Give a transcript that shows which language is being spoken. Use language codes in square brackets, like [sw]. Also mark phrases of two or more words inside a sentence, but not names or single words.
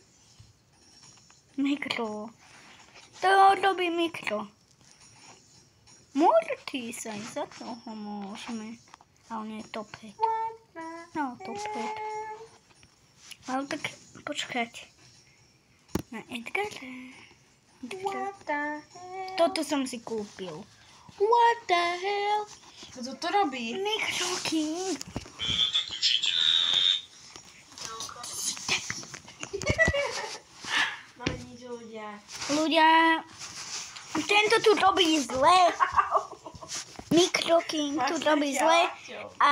[sk] Mikro. To robí mikro. Mortis, aj za toho môžeme. A on je [en] top hit. [sk] No, [en] top hit. [sk] Ale tak počkať. Na Edgara. [en] What the hell? [sk] Toto som si kúpil. [en] What the hell? [sk] Kto to robí? Micro King. No nič ľudia. Ľudia, tento tu robí zle. Micro King tu robí zle. A